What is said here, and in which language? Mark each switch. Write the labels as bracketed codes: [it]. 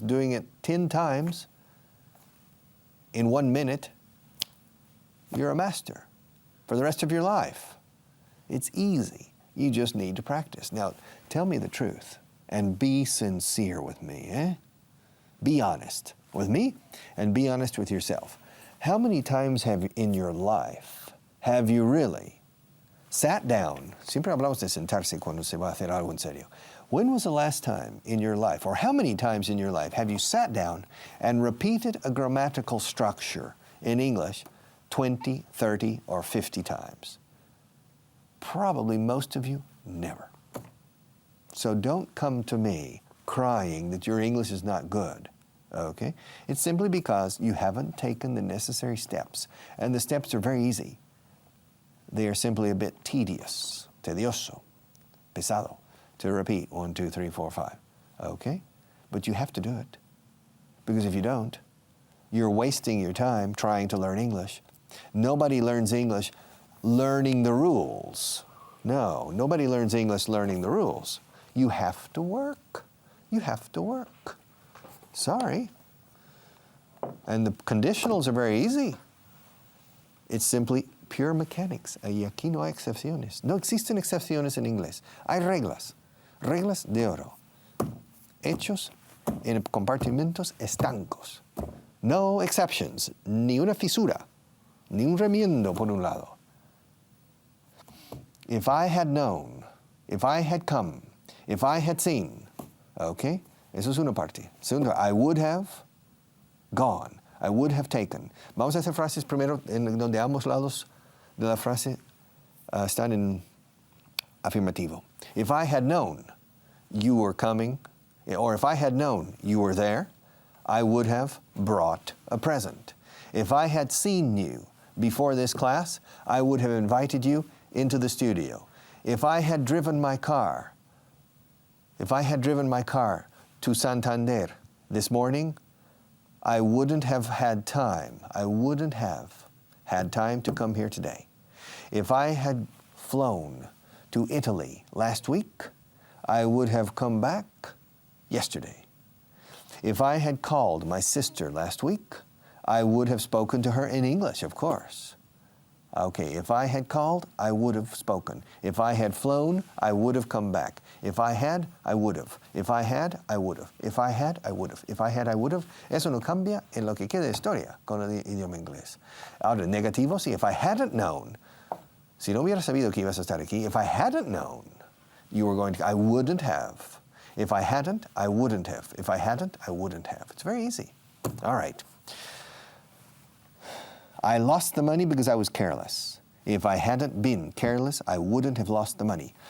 [en] Doing it 10 times in 1 minute, you're a master for the rest of your life. It's easy. You just need to practice. Now, tell me the truth and be sincere with me, eh? Be honest with me and be honest with yourself. How many times in your life have you really sat down? [es] Siempre hablamos de sentarse cuando se va a hacer algo en serio. [en] When was the last time in your life, or how many times in your life, have you sat down and repeated a grammatical structure in English 20, 30, or 50 times? Probably most of you, never. So don't come to me crying that your English is not good, okay? It's simply because you haven't taken the necessary steps. And the steps are very easy. They are simply a bit tedious, [es] tedioso, pesado, [en] to repeat 1, 2, 3, 4, 5, okay? But you have to do it. Because if you don't, you're wasting your time trying to learn English. Nobody learns English learning the rules. No, nobody learns English learning the rules. You have to work. You have to work. Sorry. And the conditionals are very easy. It's simply pure mechanics. [es] Y aquí no hay excepciones. No existen excepciones en inglés. Hay reglas. Reglas de oro. Hechos en compartimentos estancos. [en] No exceptions. [es] Ni una fisura. Ni un remiendo por un lado. [en] If I had known, if I had come, if I had seen, okay? [es] Eso es una parte. [en] Segundo, I would have gone. I would have taken. [es] Vamos a hacer frases primero en donde ambos lados de la frase están en afirmativo. [en] If I had known you were coming, or if I had known you were there, I would have brought a present. If I had seen you before this class, I would have invited you into the studio. If I had driven my car to Santander this morning, I wouldn't have had time. I wouldn't have had time to come here today. If I had flown to Italy last week, I would have come back yesterday. If I had called my sister last week, I would have spoken to her in English, of course. Okay, if I had called, I would have spoken. If I had flown, I would have come back. If I had, I would have. If I had, I would have. If I had, I would have. If I had, I would have. [es] Eso no cambia en lo que queda de historia con el idioma inglés. Ahora, negativo, sí. [en] If I hadn't known, [es] si no hubiera sabido que ibas a estar aquí, [en] if I hadn't known you were going to, I wouldn't have. If I hadn't, I wouldn't have. If I hadn't, I wouldn't have. It's very easy. All right. I lost the money because I was careless. If I hadn't been careless, I wouldn't have lost the money.